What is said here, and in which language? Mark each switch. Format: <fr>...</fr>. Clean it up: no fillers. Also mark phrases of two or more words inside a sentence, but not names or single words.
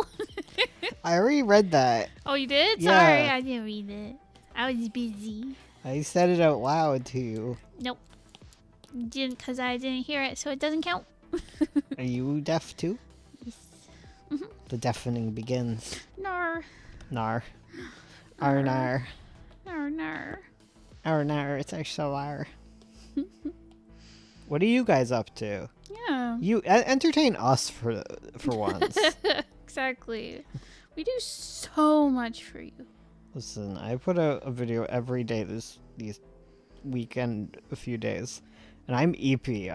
<en>I already read that. Oh, you did? Yeah. Sorry, I didn't read it. I was busy. I said it out loud to you. Nope. Didn't, because I didn't hear it, so it doesn't count. Are you deaf too? Yes. The deafening begins. Nar. Nar. Ar nar. Nar, nar. Ar nar. It's XLR. What are you guys up to? Yeah. You entertain us for once. Exactly. We do so much for you. Listen, I put out a video every day these weekend a few days, and I'm EP.</en>